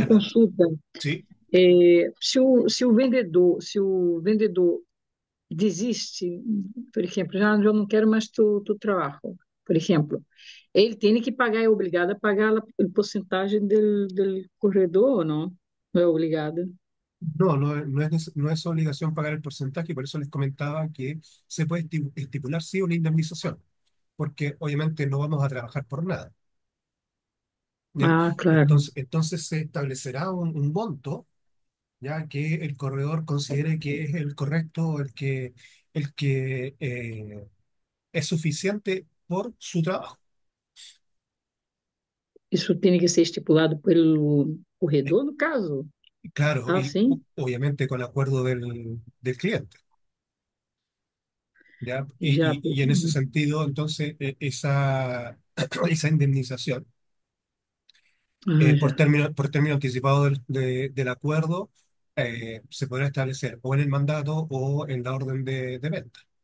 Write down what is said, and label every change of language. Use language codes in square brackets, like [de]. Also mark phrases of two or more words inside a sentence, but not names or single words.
[es] Ayala, consulta. ¿sí? [pt] Se o vendedor desiste, por exemplo, já eu não quero mais tu trabalho, por exemplo, ele tem que pagar, é obrigado a pagar a porcentagem do corredor ou não? Não é obrigado? [es] No es obligación pagar el porcentaje, por eso les comentaba que se puede estipular sí una indemnización, porque obviamente no vamos a trabajar por nada. ¿Ya? Ah, claro. Entonces se establecerá un monto, ya que el corredor considere que es el correcto, el que es suficiente por su trabajo. [pt] Isso tem que ser estipulado pelo corredor, no caso? [es] Claro, Ah, y [pt] sim. [es] obviamente con acuerdo del cliente. ¿ya? Ya, Y en ese sentido, entonces, esa indemnización ya. por término anticipado del acuerdo se podrá establecer o en el mandato o en la orden de venta.